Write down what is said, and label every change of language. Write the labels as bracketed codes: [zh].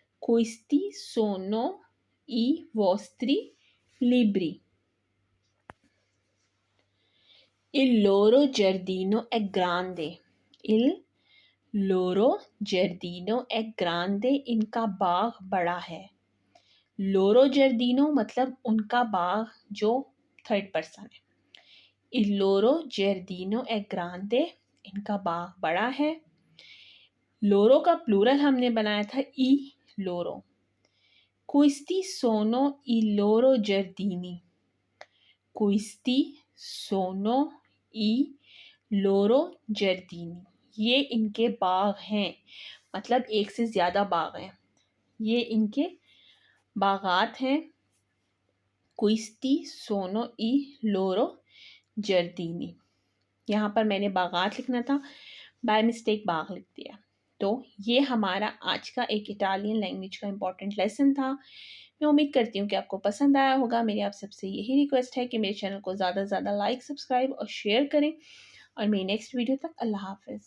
[it] Questi sono i vostri libri. Il loro giardino è grande. Il loro giardino è grande. [hi] इनका बाग बड़ा है। [it] लोरो जर्दीनो [hi] मतलब उनका बाग, जो थर्ड पर्सन है। [it] Il loro giardino è grande. [hi] इनका बाग बड़ा है। लोरो का प्लूरल हमने बनाया था [it] ई लोरो। Questi sono i loro giardini. Questi sono i loro giardini. [hi] ये इनके बाग हैं, मतलब एक से ज़्यादा बाग हैं। ये इनके बागात हैं। [it] Questi sono i loro giardini. [hi] यहाँ पर मैंने बागात लिखना था, बाय मिस्टेक बाग लिख दिया। तो ये हमारा आज का एक इटालियन लैंग्वेज का इम्पॉर्टेंट लेसन था। मैं उम्मीद करती हूँ कि आपको पसंद आया होगा। मेरी आप सबसे यही रिक्वेस्ट है कि मेरे चैनल को ज़्यादा से ज़्यादा लाइक, सब्सक्राइब और शेयर करें। और मेरी नेक्स्ट वीडियो तक अल्लाह हाफ़िज़।